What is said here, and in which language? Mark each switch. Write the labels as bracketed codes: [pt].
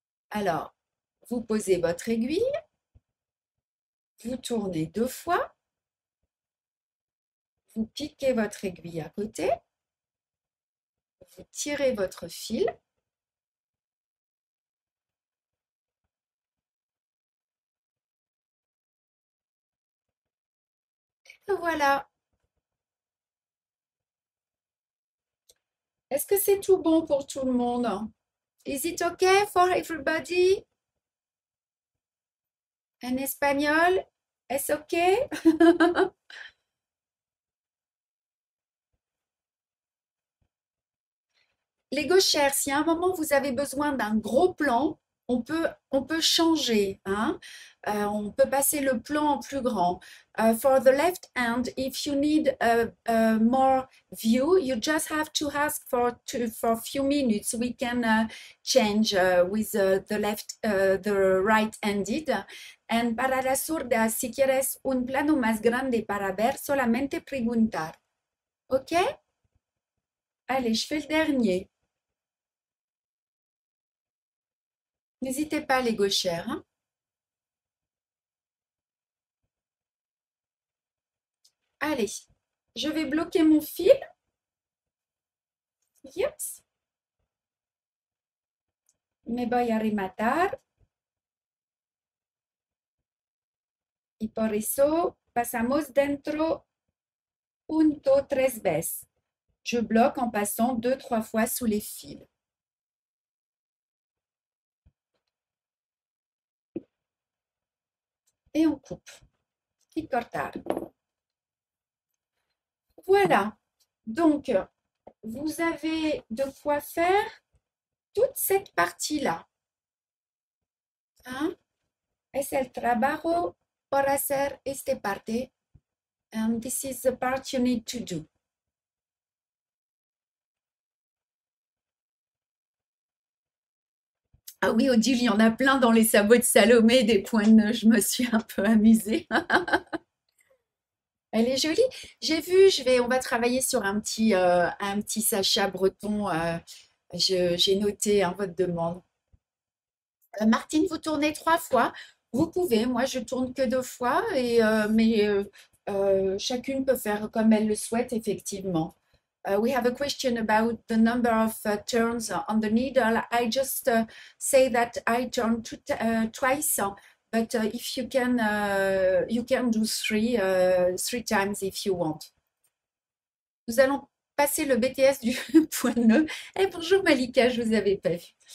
[fr] Alors, vous posez votre aiguille, vous tournez 2 fois, vous piquez votre aiguille à côté, vous tirez votre fil, et voilà. Est-ce que c'est tout bon pour tout le monde? [en] Is it okay for everybody? [fr] En espagnol, est-ce okay? Les gauchères, si à un moment vous avez besoin d'un gros plan, on peut changer, hein. On peut passer le plan en plus grand. [en] For the left hand, if you need a more view, you just have to ask for a few minutes. We can change with the right-handed. [es] And para la zurda, si quieres un plano más grande para ver, solamente preguntar. ¿Ok? [fr] Allez, je fais le dernier. N'hésitez pas, les gauchères, hein. Allez, je vais bloquer mon fil. [en] Yes. [es] Me voy a rematar. Y por eso pasamos dentro punto 3 veces. [fr] Je bloque en passant 2-3 fois sous les fils. Et on coupe. [es] Y cortar. [fr] Voilà. Donc, vous avez de quoi faire toute cette partie-là. Hein? [es] Es el trabajo por hacer esta parte. [en] And this is the part you need to do. [fr] Ah oui, Odile, il y en a plein dans les sabots de Salomé, des points de nœud. Je me suis un peu amusée. Elle est jolie. J'ai vu, on va travailler sur un petit Sacha breton. J'ai noté votre demande. Martine, vous tournez 3 fois. Vous pouvez, moi je tourne que 2 fois, mais chacune peut faire comme elle le souhaite, effectivement. [en] We have a question about the number of turns on the needle. I just say that I turn twice, but if you can do three times if you want. [fr] Nous allons passer le BTS du point de nœud. Eh, bonjour Malika, je vous avais pas vu.